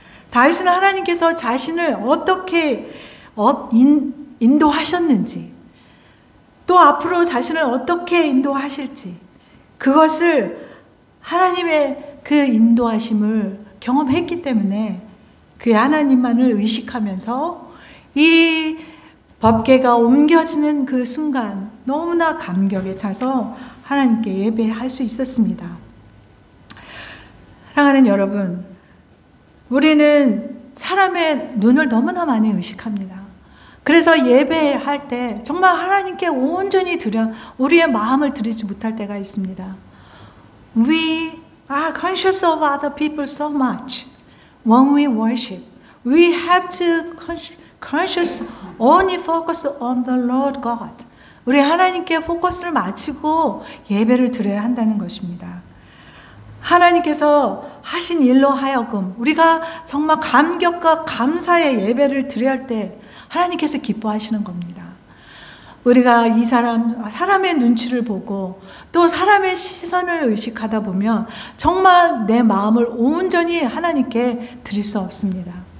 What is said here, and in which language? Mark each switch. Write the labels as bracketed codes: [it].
[ko] 다윗은 하나님께서 자신을 어떻게 인도하셨는지, 또 앞으로 자신을 어떻게 인도하실지, 그것을 하나님의 그 인도하심을 경험했기 때문에 그 하나님만을 의식하면서 이 법궤가 옮겨지는 그 순간 너무나 감격에 차서 하나님께 예배할 수 있었습니다. 사랑하는 여러분, 우리는 사람의 눈을 너무나 많이 의식합니다. 그래서 예배할 때 정말 하나님께 온전히 우리의 마음을 드리지 못할 때가 있습니다. [en] We are conscious of other people so much. When we worship, we have to conscious only focus on the Lord God. [ko] 우리 하나님께 포커스를 맞추고 예배를 드려야 한다는 것입니다. 하나님께서 하신 일로 하여금 우리가 정말 감격과 감사의 예배를 드려야 할 때 하나님께서 기뻐하시는 겁니다. 우리가 이 사람의 눈치를 보고 또 사람의 시선을 의식하다 보면 정말 내 마음을 온전히 하나님께 드릴 수 없습니다.